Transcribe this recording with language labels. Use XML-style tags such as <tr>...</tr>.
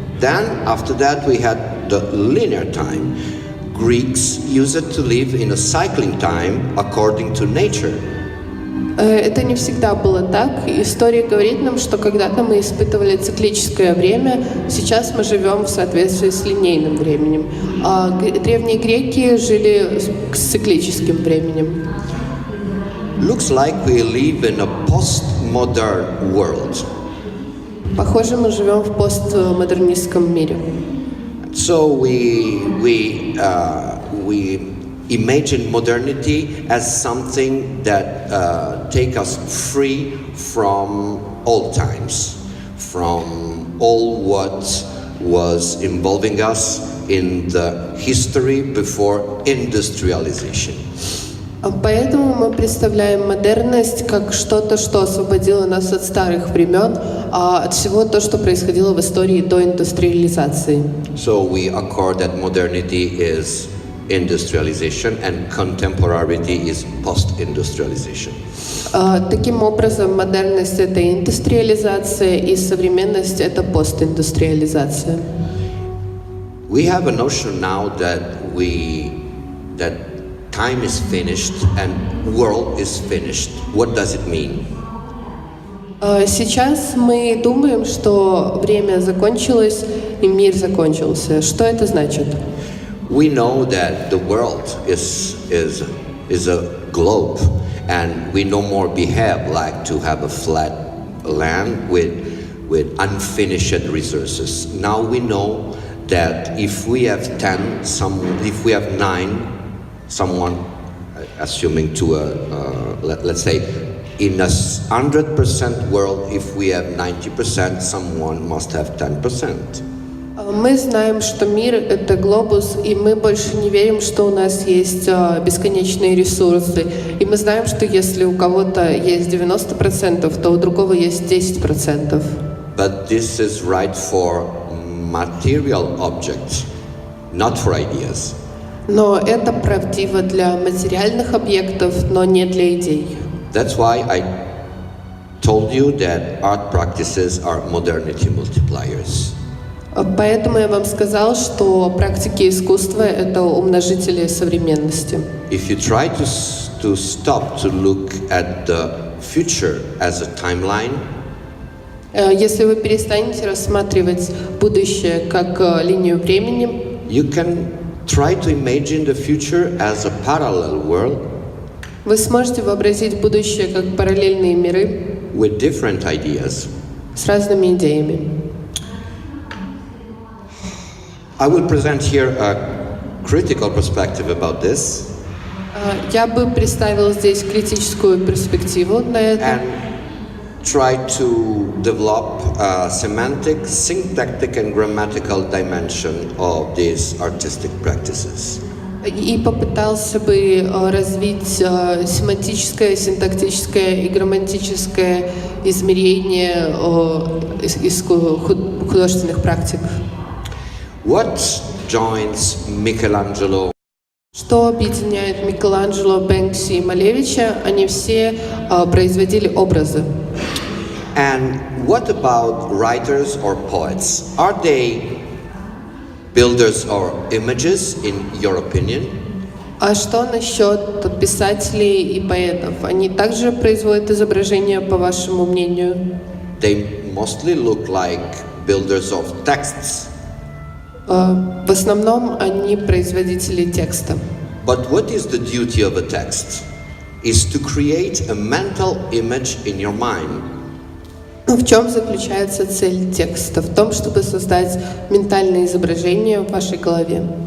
<en>Then, after that, we had the linear time. Greeks used it to live in a cycling time according to nature.</en> <ru>Это не всегда было так. История говорит нам, что когда-то мы испытывали циклическое время, сейчас мы живем в соответствии с линейным временем. А древние греки жили с циклическим временем.</ru> <en>Looks like we live in a postmodern world.</en> <ru>Похоже, мы живем в постмодернистском мире.</ru> <en>So we imagine modernity as something that take us free from all times, from all what was involving us in the history before industrialization.</en> <ru>Поэтому мы представляем модерность как что-то, что освободило нас от старых времен, от всего то, что происходило в истории до индустриализации.</ru> <en>So we accord that modernity is industrialization and contemporarity is post-industrialization.</en> <ru>Таким образом, модерность — это индустриализация, и современность — это постиндустриализация.</ru> <en>We have a notion now that time is finished and world is finished. What does it mean?</en> <ru>Сейчас мы думаем, что время закончилось и мир закончился. Что это значит?</ru> <en>We know that the world is a globe, and we no more behave like to have a flat land with unfinished resources. Now we know that if we have 10, if we have 9, someone, assuming to let's say, in a 100% world, if we have 90%, someone must have 10%.</en> <ru>Мы знаем, что мир — это глобус, и мы больше не верим, что у нас есть бесконечные ресурсы. И мы знаем, что если у кого-то есть 90%, то у другого есть 10%.</ru> <en>But this is right for material objects, not for ideas.</en> <ru>Но это правдиво для материальных объектов, но не для идей.</ru> <en>That's why I told you that art practices are modernity multipliers.</en> <ru>Поэтому я вам сказал, что практики искусства — это умножители современности.</ru> <en>If you try to stop to look at the future as a timeline,</en> <ru>если вы перестанете рассматривать будущее как линию времени,</ru> <en>you can try to imagine the future as a parallel world.</en> <ru>Вы сможете вообразить будущее как параллельные миры</ru> <en>with different ideas.</en> <ru>С разными идеями.</ru> <en>I will present here a critical perspective about this.</en> <ru>Я бы представил здесь критическую перспективу на это.</ru> <en>And try to develop a semantic, syntactic and grammatical dimension of these artistic practices.</en> <ru>И попытался бы развить семантическое, синтактическое и грамматическое измерение художественных практик.</ru> <en>What joins Michelangelo?</en> <ru>Что объединяет Микеланджело, Бэнкси и Малевича? Они все производили образы.</ru> <en>And what about writers or poets? Are they builders or images, in your opinion?</en> <ru>А что насчет писателей и поэтов? Они также производят изображения, по вашему мнению?</ru> <en>They mostly look like builders of texts.</en> <ru>В основном они производители текста.</ru> <en>But what is the duty of a text? Is to create a mental image in your mind.</en> <ru>В чем заключается цель текста? В том, чтобы создать ментальное изображение в вашей голове.</ru>